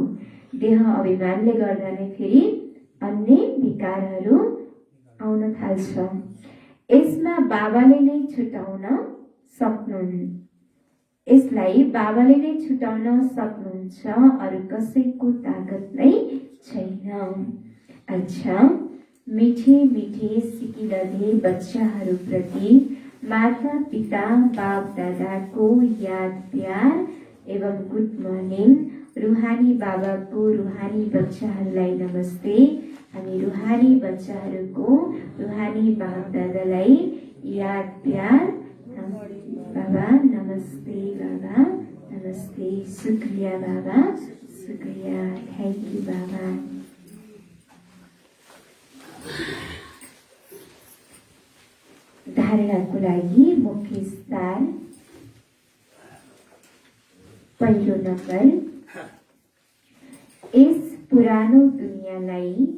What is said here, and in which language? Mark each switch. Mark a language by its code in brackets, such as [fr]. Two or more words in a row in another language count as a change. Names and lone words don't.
[ne] देह अभिमानले गर्दा नै फेरि अन्य विकारहरू आउन थाल्छ। यसमा बाबाले नै छुटाउन सक्नुहुन्छ। यसलाई बाबाले नै छुटाउन सक्नुहुन्छ, अरू कसैको ताकत नै छैन। अच्छा, मिठे मिठे सिकिरहने बच्चाहरूप्रति माता पिता बाप दादाको याद प्यार एवं [en] good morning. [ne] रुहानी बाबाको रुहानी बच्चाहरूलाई नमस्ते। हामी रुहानी बच्चाहरूको रुहानी बाप दादालाई याद प्यार। बाबा नमस्ते, बाबा नमस्ते। [hi] शुक्रिया बाबा, शुक्रिया। [en] thank you बाबा। [ne] धारणाको लागि मुख्य स्थान। पहिलो नम्बर, यस पुरानो दुनियाँलाई